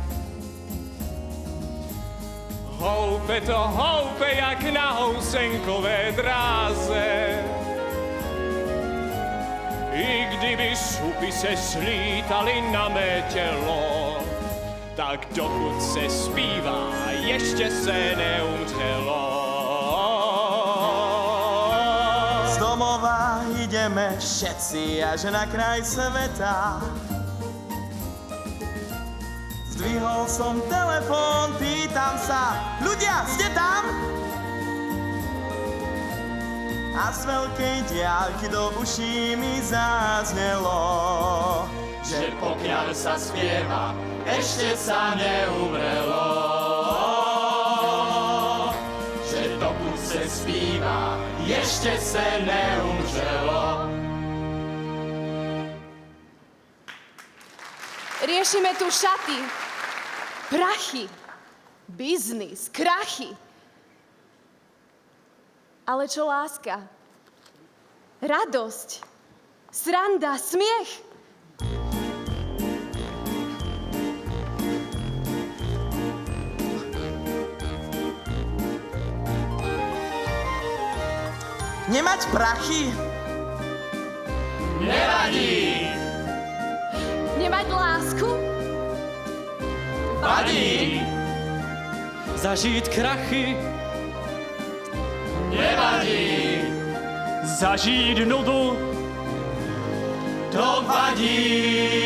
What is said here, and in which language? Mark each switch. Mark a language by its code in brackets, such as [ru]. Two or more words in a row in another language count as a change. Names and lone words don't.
[cs] Houpe jak na housenkové dráze. I kdyby šupy se slítali na mé tělo, tak dokud se zpívá, ještě se neumřelo. [sk] Z domova ideme všetci až na kraj sveta. Zdvihol som telefón, pýtam sa, ľudia, ste tam? A z veľkej diaľky do uší mi zaznelo, Že pokiaľ sa spieva, ešte sa neumrelo. [cs] Že dokud se zpívá, ještě se neumřelo. [sk] Riešime tu šaty, prachy, biznis, krachy. Ale čo láska? Radosť, sranda, smiech. Nemať prachy? Nevadí, Nemať lásku? vadí, [cs] Zažít krachy, [sk] nevadí, zažít nudu, to vadí.